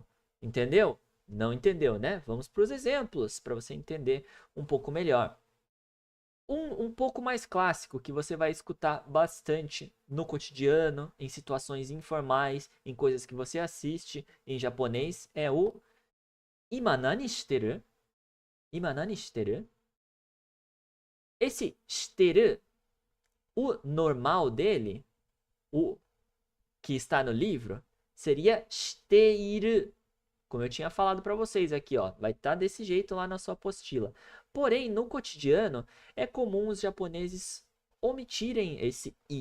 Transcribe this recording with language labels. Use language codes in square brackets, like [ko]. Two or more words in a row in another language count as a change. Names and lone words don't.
[pt] Entendeu? Não entendeu, né? Vamos para os exemplos para você entender um pouco melhor. Um pouco mais clássico que você vai escutar bastante no cotidiano, em situações informais, em coisas que você assiste em japonês, é o [ja] 今何してる? 今何してる? [pt] Esse shiteru, o normal dele, o que está no livro, seria shiteiru. Como eu tinha falado para vocês aqui, ó, vai estar desse jeito lá na sua apostila. Porém, no cotidiano, é comum os japoneses omitirem esse i.